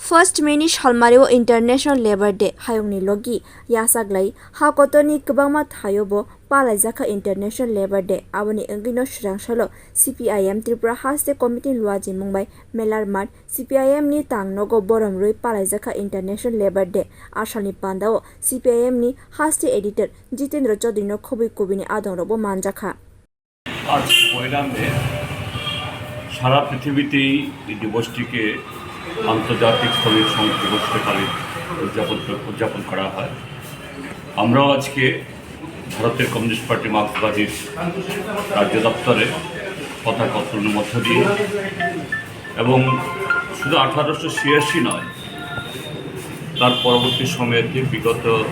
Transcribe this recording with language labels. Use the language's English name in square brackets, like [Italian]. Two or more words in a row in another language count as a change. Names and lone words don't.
[Kok Borok] First May salmari [English] International Labor Day [Kok Borok] hayongni logi yasaglai hakotoni kwbangma thayobo palaijakha [English] International Labor Day [Kok Borok] aboni engino swrang salo CPIM Tripura haste committee luajimung bai Melarmath CPIM ni tangnogo borom rui palaijakha [English] International Labor Day [Kok Borok] Asalni panda CPIM ni haste editor Jitendra Chowdhury no khobui kubuni adongrok bo manjakha [Bangla] আজ পয়লা মে সারা পৃথিবীতেই এই দিবসটিকে আন্তর্জাতিক শ্রমিক দিবস হিসেবে উদযাপন করা হয়। আমরাও আজকে ভারতের [English] communist party [Bangla] মার্ক্সবাদীর রাজ্য দপ্তরে পতাকা উত্তোলনের মধ্য দিয়ে এবং শুধু 1886 নয়, তার পরবর্তী সময়েতে বিগত